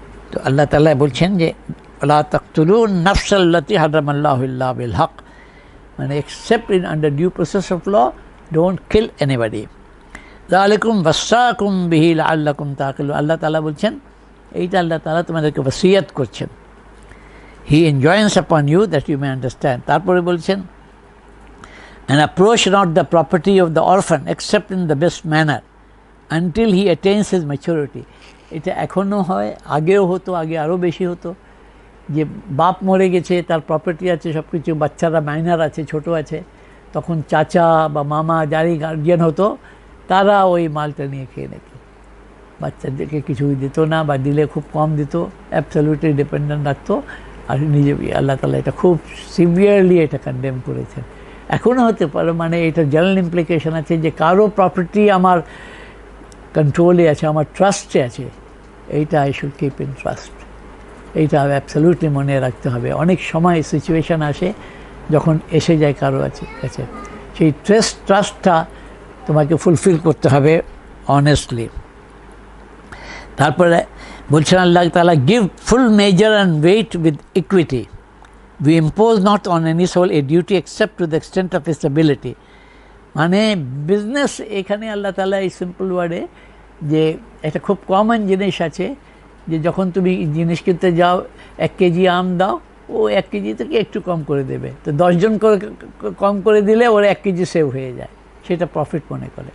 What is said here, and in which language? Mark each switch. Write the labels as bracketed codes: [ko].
[bn] তো আল্লাহ তাআলা বলছেন যে [ar] লা তাকতুলুন নাফসাল্লাতী হারামাল্লাহু ইল্লা বিল হক, [en] মানে except in under due process of law, don't kill anybody. [ar] যালিকুম ওয়াসাকুম বিহি লাআল্লাকুম তাকিলুন। [bn] আল্লাহ তাআলা বলছেন, এইটা আল্লাহ তাআলা তোমাদেরকে ওসিয়ত করছেন। [en] He enjoins upon you that you may understand. [bn] তারপরে বলছেন, [en] and approach not the property of the orphan except in the best manner until he attains his maturity. [bn] এটা এখনও হয়, আগেও হতো, আগে আরও বেশি হতো, যে বাপ মরে গেছে, তার প্রপার্টি আছে সব কিছু, বাচ্চারা মাইনার আছে, ছোট আছে, তখন চাচা বা মামা যারই গার্জিয়ান হতো তারা ওই মালটা নিয়ে খেয়ে নিত। বাচ্চাদেরকে কিছুই দিত না, বা দিলে খুব কম দিত, অ্যাবসলিউটলি ডিপেন্ডেন্ট রাখতো। আর নিজে আল্লাহ তাআলা এটা খুব সিভিয়ারলি এটা কন্ডেম করেছেন। এখনও হতে পারে, মানে এটা জেনারেল ইমপ্লিকেশন আছে যে কারো প্রপার্টি আমার কন্ট্রোলে আছে, আমার ট্রাস্টে আছে, এইটা [en] I should keep in trust. [bn] এইটা অ্যাবসলিউটলি মনে রাখতে হবে। অনেক সময় সিচুয়েশান আসে যখন এসে যায় কারো কাছে, সেই ট্রাস্টটা তোমাকে ফুলফিল করতে হবে অনেস্টলি। তারপরে বলছেন আল্লাহ তাআলা, [en] Give full measure and weight with equity, we impose not on any soul a duty except to the extent of its ability. [bn] মানে বিজনেস, এখানে আল্লাহ তাআলা এই সিম্পল ওয়ার্ডে, যে একটা খুব কমন জিনিস আছে যে যখন তুমি জিনিস কিনতে যাও, 1 কেজি আম দাও, ও 1 কেজি থেকে একটু কম করে দেবে, তো 10 জন করে কম করে দিলে ওর 1 কেজি সেভ হয়ে যায়, সেটা প্রফিট মনে করে।